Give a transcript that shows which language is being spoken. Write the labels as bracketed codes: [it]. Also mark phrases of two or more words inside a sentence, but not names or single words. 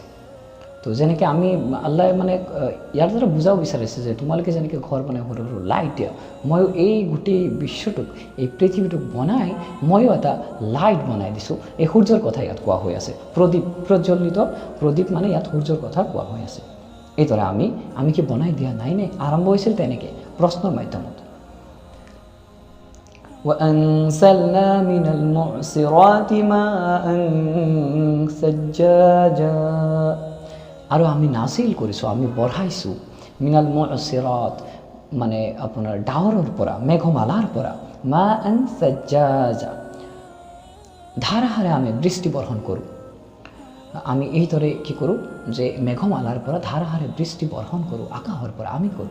[as] তো যেনেকৈ আমি আল্লাহ মানে ইয়াৰ দ্বাৰা বুজাব বিচাৰিছে যে তোমালোকে যেনেকৈ ঘৰ বনাই সৰু সৰু লাইট দিয়া, ময়ো এই গোটেই বিশ্বটোক, এই পৃথিৱীটোক বনাই ময়ো এটা লাইট বনাই দিছোঁ। এই সূৰ্যৰ কথা ইয়াত কোৱা হৈ আছে, প্ৰদীপ, প্ৰজ্বলিত প্ৰদীপ মানে ইয়াত সূৰ্যৰ কথা কোৱা হৈ আছে। এইদৰে আমি কি বনাই দিয়া নাই নে? আৰম্ভ হৈছিল তেনেকৈ প্ৰশ্নৰ মাধ্যমত। [ar] وأنزلنا من المعصرات ماء ثجاجا, [as] আৰু আমি নাজিল কৰিছোঁ, আমি বঢ়াইছোঁ, [ar] من المعصرات [as] মানে আপোনাৰ ডাৱৰৰ পৰা, মেঘমালাৰ পৰা, [ar] ماء ثجاجا, [as] ধাৰাহাৰে আমি বৃষ্টি বৰ্ষণ কৰোঁ। আমি এইদৰে কি কৰোঁ যে মেঘমালাৰ পৰা ধাৰাহাৰে বৃষ্টি বৰ্ষণ কৰোঁ, আকাশৰ পৰা আমি কৰোঁ।